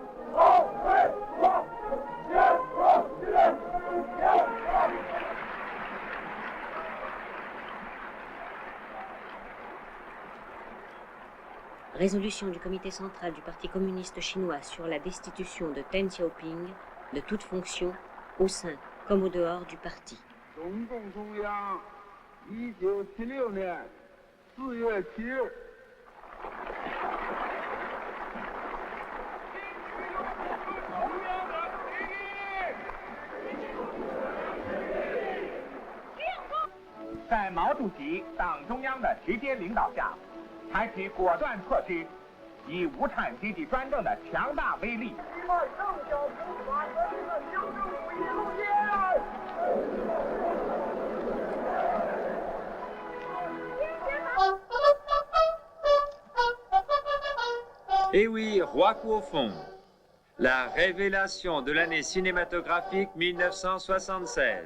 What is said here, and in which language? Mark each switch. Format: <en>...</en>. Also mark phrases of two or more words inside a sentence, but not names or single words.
<fr>Résolution du comité central du Parti communiste chinois sur la destitution de Deng Xiaoping de toute fonction au sein comme au dehors du parti.</fr> <zh>中共中央1976年4月7日。在毛主席党中央的直接领导下，采取果断措施，以无产阶级专政的强大威力。</zh> <fr>Et oui, Roi Kuofeng, la révélation de l'année cinématographique 1976.</fr>